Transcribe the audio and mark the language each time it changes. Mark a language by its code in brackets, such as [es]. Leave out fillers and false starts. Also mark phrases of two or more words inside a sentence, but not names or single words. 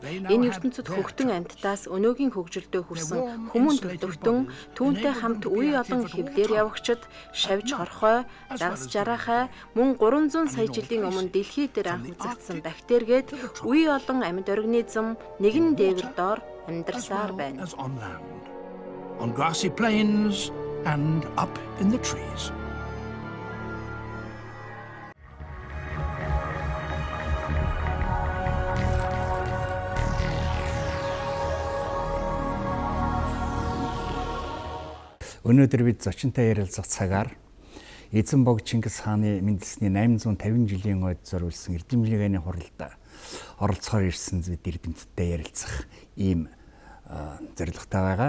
[mn] Энэ ертөнцид хөгтөн амьтдаас өнөөгийн хөгжилдөө хүрсэн хүмүүн төлөвтөн түүнтэй хамт үе олон хэвлэр явагчид, шавж хорхой, дагас жарахай, мөн 300 сая жилийн өмнө дэлхий дээр анх үзэгдсэн бактеригээд үе олон амьд организм нэгэн дээвэр доор амьдарсаар байна. [en] On grassy plains and up in the trees. [mn] Өнөөдөр бид зочинтой ярилцах цагаар Эзэн бог Чингис хааны мэндэлсний 850 жилийн ойд зориулсан эрдэмтлийн хуралд оролцохоор ирсэн бид эрдэмтдтэй ярилцах ийм зорилготой байгаа.